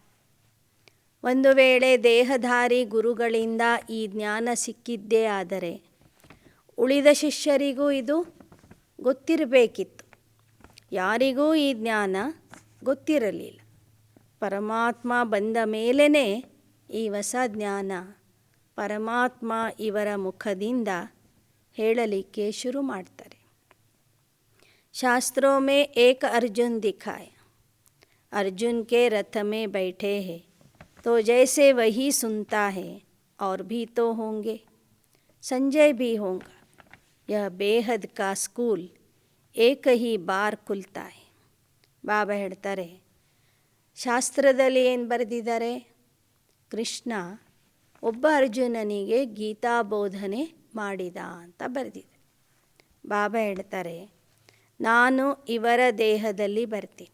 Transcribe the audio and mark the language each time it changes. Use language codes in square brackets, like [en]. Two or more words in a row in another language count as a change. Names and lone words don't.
[kn] ಒಂದು ವೇಳೆ ದೇಹಧಾರಿ ಗುರುಗಳಿಂದ ಈ ಜ್ಞಾನ ಸಿಕ್ಕಿದ್ದೇ ಆದರೆ ಉಳಿದ ಶಿಷ್ಯರಿಗೂ ಇದು ಗೊತ್ತಿರಬೇಕಿತ್ತು. ಯಾರಿಗೂ ಈ ಜ್ಞಾನ ಗೊತ್ತಿರಲಿಲ್ಲ. ಪರಮಾತ್ಮ ಬಂದ ಮೇಲೇ ಈ ಹೊಸ ಜ್ಞಾನ ಪರಮಾತ್ಮ ಇವರ ಮುಖದಿಂದ ಹೇಳಲಿಕ್ಕೆ ಶುರು ಮಾಡ್ತಾರೆ. [hi] शास्त्रों में एक अर्जुन दिखाया. अर्जुन के रथ में बैठे हैं तो जैसे वही सुनता है और भी तो होंगे, संजय भी होगा. यह बेहद का स्कूल एक ही बार खुलता है. [kn] ಬಾಬಾ ಹೇಳ್ತಾರೆ, ಶಾಸ್ತ್ರದಲ್ಲಿ ಏನು ಬರೆದಿದ್ದಾರೆ, ಕೃಷ್ಣ ಒಬ್ಬ ಅರ್ಜುನನಿಗೆ ಗೀತಾ ಬೋಧನೆ ಮಾಡಿದ ಅಂತ ಬರೆದಿದೆ. ಬಾಬಾ ಹೇಳ್ತಾರೆ, ನಾನು ಇವರ ದೇಹದಲ್ಲಿ ಬರ್ತೀನಿ.